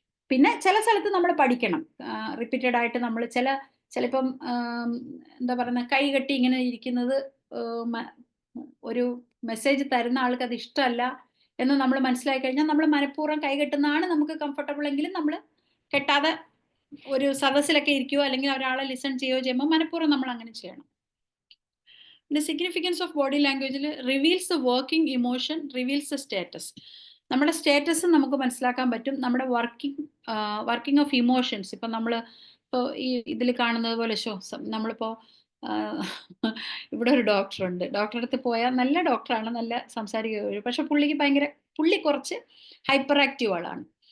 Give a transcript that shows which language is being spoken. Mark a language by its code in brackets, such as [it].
[ml] പിന്നെ ചില സ്ഥലത്ത് നമ്മൾ പഠിക്കണം, റിപ്പീറ്റഡ് ആയിട്ട് നമ്മൾ ചിലപ്പം എന്താ പറയുക, കൈ കെട്ടി ഇങ്ങനെ ഇരിക്കുന്നത് ഒരു മെസ്സേജ് തരുന്ന ആൾക്ക് അത് ഇഷ്ടമല്ല എന്ന് നമ്മൾ മനസ്സിലാക്കി കഴിഞ്ഞാൽ നമ്മൾ മനഃപൂർവ്വം കൈ കെട്ടുന്നതാണ് നമുക്ക് കംഫർട്ടബിൾ എങ്കിലും നമ്മൾ കെട്ടാതെ ഒരു സദസ്സിലൊക്കെ ഇരിക്കുകയോ അല്ലെങ്കിൽ ഒരാളെ ലിസൺ ചെയ്യുകയോ ചെയ്യുമ്പോൾ മനഃപൂർവ്വം നമ്മൾ അങ്ങനെ ചെയ്യണം. [en] The significance of body language reveals the working emotion, reveals the status. [ml] നമ്മുടെ സ്റ്റേറ്റസ് നമുക്ക് മനസ്സിലാക്കാൻ പറ്റും, നമ്മുടെ വർക്കിംഗ് ഓഫ് ഇമോഷൻസ്. ഇപ്പം നമ്മൾ ഇപ്പോൾ ഈ ഇതിൽ കാണുന്നത് പോലെ നമ്മളിപ്പോൾ ഇവിടെ ഒരു ഡോക്ടറുണ്ട്, ഡോക്ടറെ അടുത്ത് പോയാൽ നല്ല ഡോക്ടറാണ്, നല്ല സംസാരിക്കുക, പക്ഷെ പുള്ളി കുറച്ച് ഹൈപ്പർ ആക്റ്റീവ് ആളാണ്.